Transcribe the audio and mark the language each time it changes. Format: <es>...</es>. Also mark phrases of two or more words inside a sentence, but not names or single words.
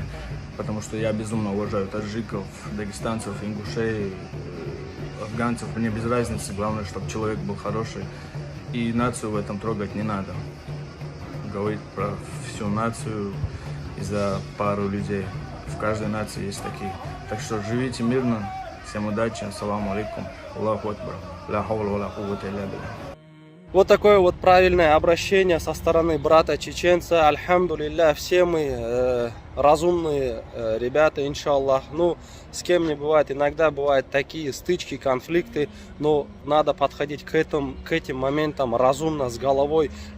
<ru>Потому что я безумно уважаю таджиков, дагестанцев, ингушей, афганцев. Мне без разницы, главное, чтобы человек был хороший. И нацию в этом трогать не надо. Говорить про всю нацию из-за пару людей. В каждой нации есть такие. Так что живите мирно. Всем удачи.</ru> <ar>السلام عليكم. الله أكبر. لا حول ولا قوة إلا بالله.</ar> <ru>Вот такое вот правильное обращение со стороны брата-чеченца. Альхамдулилля, все мы разумные ребята, иншаллах. С кем не бывает. Иногда бывают такие стычки, конфликты, но надо подходить к этим моментам разумно, с головой.</ru>